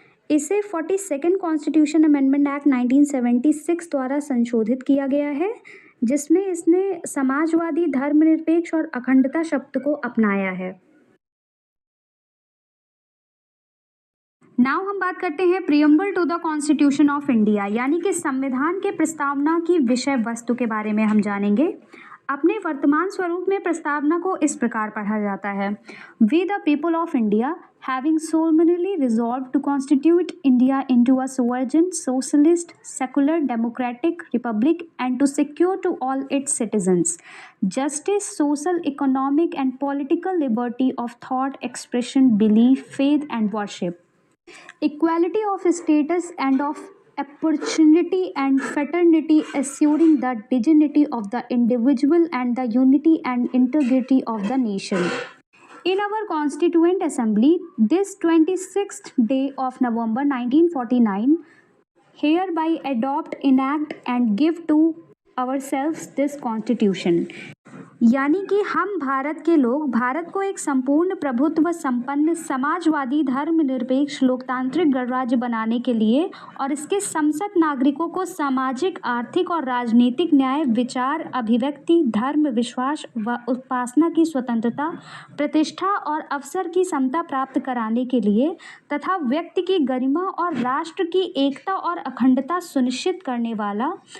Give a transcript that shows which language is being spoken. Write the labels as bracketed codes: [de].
[hi] इसे 42nd constitution amendment act 1976 द्वारा संशोधित किया गया है, जिसमें इसने समाजवादी, धर्मनिरपेक्ष और अखंडता शब्द को अपनाया है। नाउ हम बात करते हैं preamble to the constitution of India यानी कि संविधान के प्रस्तावना की विषय वस्तु के बारे में हम जानेंगे। अपने वर्तमान स्वरूप में प्रस्तावना को इस प्रकार पढ़ा जाता है। [en] We the people of India having solemnly resolved to constitute India into a sovereign, socialist, secular, democratic republic and to secure to all its citizens justice, social, economic and political liberty of thought, expression, belief, faith and worship, equality of status and of opportunity and fraternity, assuring the dignity of the individual and the unity and integrity of the nation. In our Constituent Assembly, this 26th day of November 1949, hereby adopt, enact and give to ourselves this Constitution. [hi] यानी कि हम भारत के लोग भारत को एक संपूर्ण प्रभुत्व संपन्न समाजवादी धर्मनिरपेक्ष लोकतांत्रिक गणराज्य बनाने के लिए और इसके संसद नागरिकों को सामाजिक, आर्थिक और राजनीतिक न्याय, विचार, अभिव्यक्ति, धर्म, विश्वास व उपासना की स्वतंत्रता, प्रतिष्ठा और अवसर की समता प्राप्त कराने के लिए तथा व्यक्ति की गरिमा और राष्ट्र की एकता और अखंडता सुनिश्चित करने वाला